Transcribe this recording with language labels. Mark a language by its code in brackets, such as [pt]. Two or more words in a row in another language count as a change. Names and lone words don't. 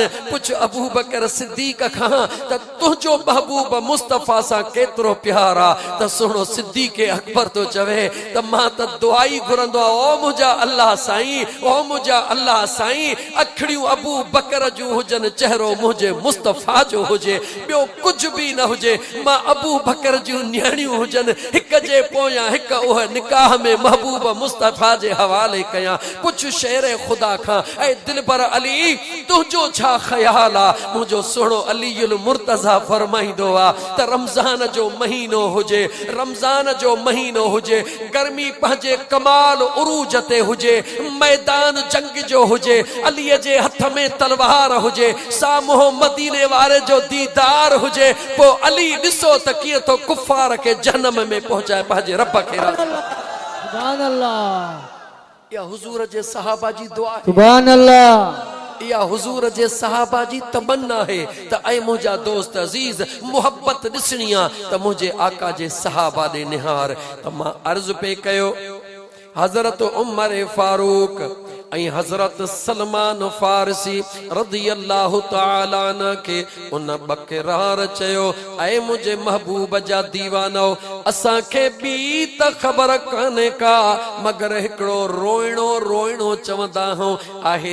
[sd] पुछ अबू बकर सिद्दीक़ खां त तुंहिंजो महबूब मुस्तफ़ा सां केतिरो प्यार आहे त सुहिणो सिद्दीक़ अकबर तो चवे त मां त दुआई घुरंदो आहियां, ओ मुंहिंजा अल्लाह साईं, ओ मुझा अल्लाह साईं अखड़ियूं अबू बकर जूं हुजन, चेहरो मुझे मुस्तफ़ा जो हुजे, बियो कुछ भी न हुजे। मां अबू बकर जूं न्याणियूं हुजन, हिक जे पोयां हिक उह निकाह में महबूब मुस्तफ़ा जे हवाले कयां। कुछ शेर खुदा खां ऐ दिल पर अली तुझो छा ख्याल आ? मुझो सुनो अलीउल मुर्तज़ा फरमाइंदो आ त रमज़ान जो महीनो हुजे, रमज़ान जो महीनो हुजे, गर्मी पंहिंजे कमाल उरूज ते हुजे, मैदान जंग जो हुजे, अलीअ जे हथ में तलवार हुजे, साम्हूं मदीने वारे जो दीदार हुजे, पो अली ॾिसो त कीअं तो कुफार के जहन्नम में पहुंचाए पंहिंजे रब खे। सुभान अल्लाह। या हुजूर जे सहाबा जी दुआ है, सुभान अल्लाह। या हुजूर जे सहाबा जी तमन्ना है त ऐ मुंहिंजा दोस्त अजीज मोहब्बत ॾिसणी आ त मुंहिंजे आका जे सहाबा ॾे निहार। त मां अर्ज़ पे कयो हज़रत उमर फारूक ऐं हज़रत सलमान फारसी रज़ी अल्लाह तआला अन्हु के उन बकरार चयो ऐ मुझे महबूब जा दीवानो असां खे बी त ख़बर काने का मगर हिकड़ो रोइणो रोइणो चवंदा हूं आहे।